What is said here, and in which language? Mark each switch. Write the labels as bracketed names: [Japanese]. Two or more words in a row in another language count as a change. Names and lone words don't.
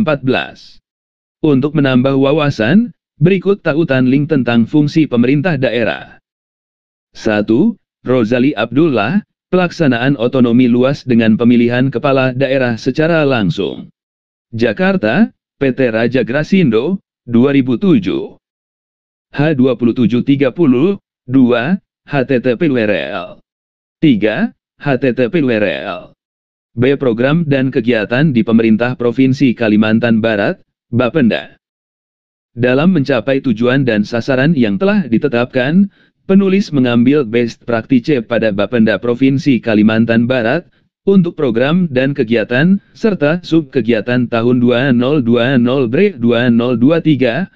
[Indonesian] Untuk menambah wawasan, berikut tautan link tentang fungsi pemerintah daerah. 1. Rozali Abdullah, pelaksanaan otonomi luas dengan pemilihan kepala daerah secara langsung. Jakarta, PT Raja Grasindo, 2007. H2730, 2, http://url 3. http://url B. Program dan kegiatan di Pemerintah Provinsi Kalimantan Barat, Bapenda. Dalam mencapai tujuan dan sasaran yang telah ditetapkan, penulis mengambil [English] best practice [Indonesian] pada Bapenda Provinsi Kalimantan Barat untuk program dan kegiatan serta sub-kegiatan tahun 2020/2023.